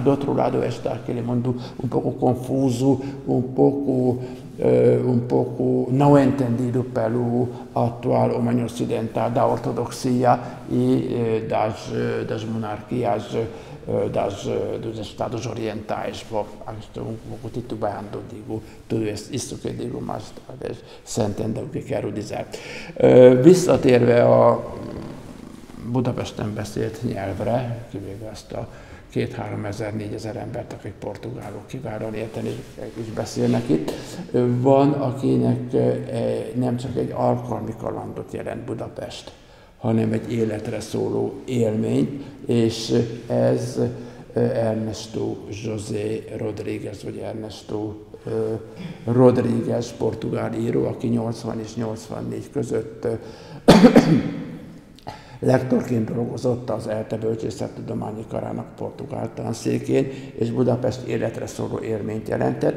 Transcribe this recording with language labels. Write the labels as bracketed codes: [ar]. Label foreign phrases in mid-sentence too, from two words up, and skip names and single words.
[pt] Do outro lado está aquele mundo um pouco confuso, um pouco não entendido pelo atual homem ocidental, da ortodoxia e das monarquias dos Estados Orientais. Estou um pouco titubeando, digo tudo isso que digo, mas talvez se entenda o que quero dizer. [hu] Visszatérve a Budapesten beszélt nyelvre, kivéve azt a 2000-4000 embert, akik portugálok kiválóan érteni és beszélnek itt. Van, akinek nem csak egy alkalmi kalandot jelent Budapest, hanem egy életre szóló élmény, és ez Ernesto José Rodrigues, vagy Ernesto Rodrigues, portugál író, aki 80 és 84 között lektorként dolgozott az ELTE Bölcsészettudományi Karának portugál tanszékén, és Budapest életre szóló élményt jelentett.